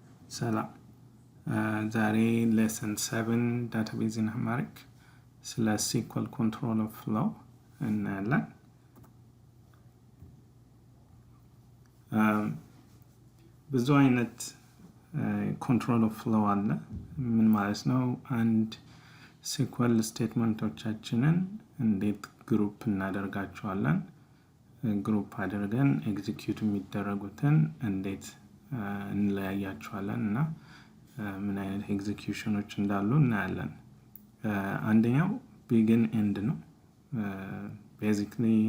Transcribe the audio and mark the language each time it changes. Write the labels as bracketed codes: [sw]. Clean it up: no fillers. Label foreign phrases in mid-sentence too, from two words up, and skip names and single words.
[am] ሰላም ዛሬ [en] lesson 7 database in Amharic [am] ስለ [en] SQL control of flow [am] እናያለን። ብዙ አይነት [en] control of flow [am] አለ። ምን ማለት ነው? አንድ SQL ስቴትመንቶቻችንን እንዴት ግሩፕ እናደርጋቸዋለን? ግሩፕ አድርገን ኤግዚኪዩት የሚደረጉትን እንዴት እንለያያቸዋለን እና ምን አይነት ኤግዚኪዩሽኖች እንዳሉ እናያለን። አንደኛው [en] begin end [am] ነው። ቤዚክሊ